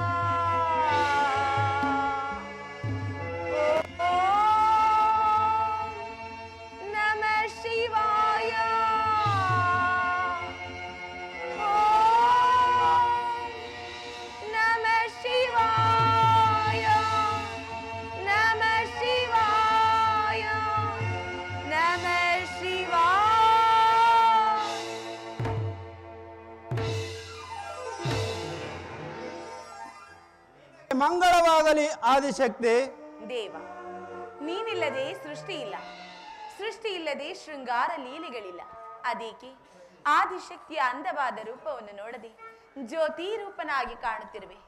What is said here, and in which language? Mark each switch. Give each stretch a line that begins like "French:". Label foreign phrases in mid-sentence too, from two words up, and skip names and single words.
Sanskrit: ನಮಃ ಶಿವಾಯ ನಮಃ ಶಿವಾಯ ನಮಃ ಶಿವಾಯ ನಮಃ ಶಿವಾಯ.
Kannada: ಮಂಗಳವಾಗಲಿ ಆದಿಶಕ್ತಿ. ದೇವ, ನೀನಿಲ್ಲದೆ ಸೃಷ್ಟಿ ಇಲ್ಲ, ಸೃಷ್ಟಿ ಇಲ್ಲದೆ ಶೃಂಗಾರ ಲೀಲೆಗಳಿಲ್ಲ. ಅದಕ್ಕೆ ಆದಿಶಕ್ತಿಯ ಅಂದವಾದ ರೂಪವನ್ನು ನೋಡದೆ ಜ್ಯೋತಿ ರೂಪನಾಗಿ ಕಾಣುತ್ತಿರುವೆ.